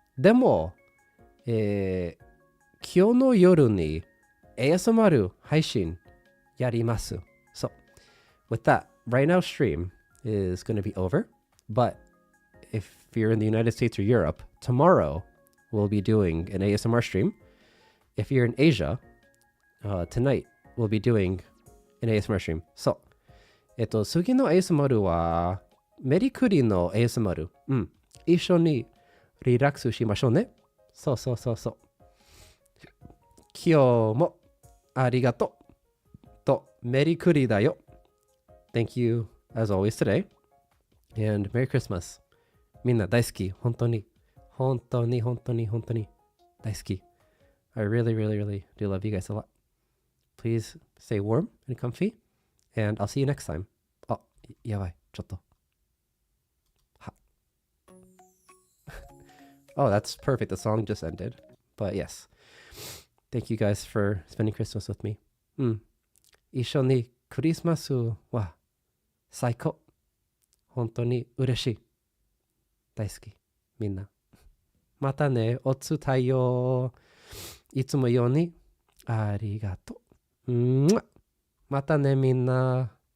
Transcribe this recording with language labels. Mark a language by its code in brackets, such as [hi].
[ja] でも、今日の夜に ASMR 配信やります。 [en] So, with that, right now stream is going to be over. But if you're in the United States or Europe, tomorrow we'll be doing an ASMR stream. If you're in Asia, tonight we'll be doing an ASMR stream. So, [ja] 次の ASMR はメリクリの ASMR。一緒にリラックスしましょうね。そう。今日もありがとう。とメリクリだよ。 [en] thank you as always today. And Merry Christmas. [ja] みんな大好き。本当に。本当に本当に本当に大好き。 [en] I really, really, really do love you guys a lot. Please stay warm and comfy. And I'll see you next time. [ja] あ、やばい。ちょっと。は。 [en] Oh, that's perfect. The song just ended. But yes. Thank you guys for spending Christmas with me. [ja] うん。一緒にクリスマスは最高。本当に嬉しい。大好き。みんな。またね。お伝えよう。いつもようにありがとう。またねみんな。